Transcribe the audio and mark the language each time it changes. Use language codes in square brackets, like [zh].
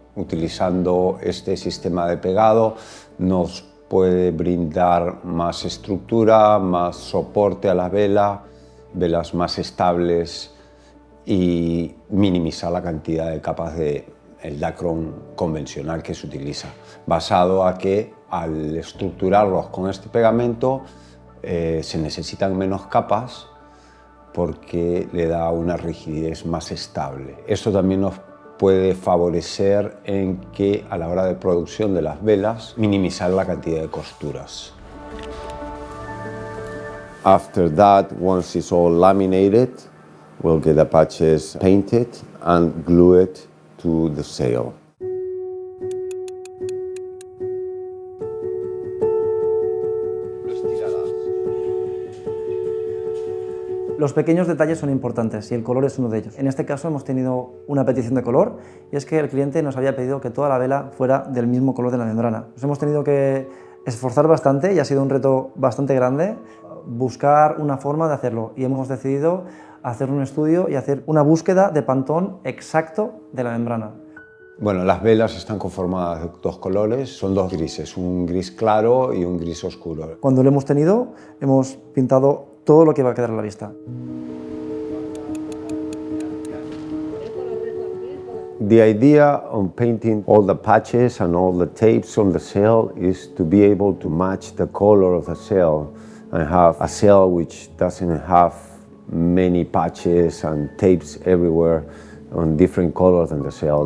[es] Utilizando este sistema de pegado nos puede brindar más estructura, más soporte a la vela, velas más estables y minimizar la cantidad de capas del Dacron convencional que se utiliza, basado a que al estructurarlos con este pegamento se necesitan menos capas porque le da una rigidez más estable. Esto también nos puede favorecer en que a la hora de producción de las velas minimizar la cantidad de costuras. [en] After that, once it's all laminated, we'll get the patches painted and glue it to the sail. [es] Los pequeños detalles son importantes y el color es uno de ellos. En este caso hemos tenido una petición de color y es que el cliente nos había pedido que toda la vela fuera del mismo color de la membrana. Nos hemos tenido que esforzar bastante y ha sido un reto bastante grande buscar una forma de hacerlo y hemos decidido hacer un estudio y hacer una búsqueda de pantón exacto de la membrana. Bueno, las velas están conformadas de dos colores, son dos grises, un gris claro y un gris oscuro. Cuando lo hemos tenido, hemos pintado todo lo que va a quedar a la vista. [en] The idea on painting all the patches and all the tapes on the sail is to be able to match the color of the sail and have a sail which doesn't have many patches and tapes everywhere on different colors than the sail.